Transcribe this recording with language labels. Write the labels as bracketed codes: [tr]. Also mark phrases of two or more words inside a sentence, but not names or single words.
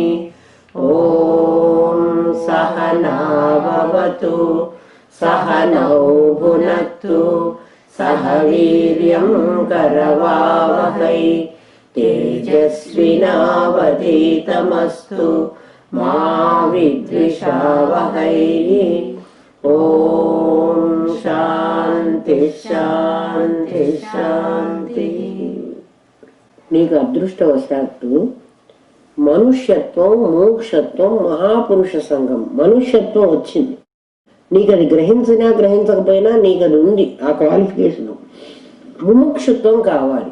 [sa] ॐ सहना भवतु सहनौ भुनक्तु सह वीर्यं करवावहै तेजस्विनावधीतमस्तु मा विद्विषावहै। ॐ शान्ति शान्ति शान्ति। [te] నీకు అదృష్టవశాత్తు మనుష్యత్వం మోక్షత్వం మహాపురుష సంఘం మనుష్యత్వం వచ్చింది. నీకు అది గ్రహించినా గ్రహించకపోయినా నీకు అది ఉంది, ఆ క్వాలిఫికేషన్. ముముక్షుత్వం కావాలి.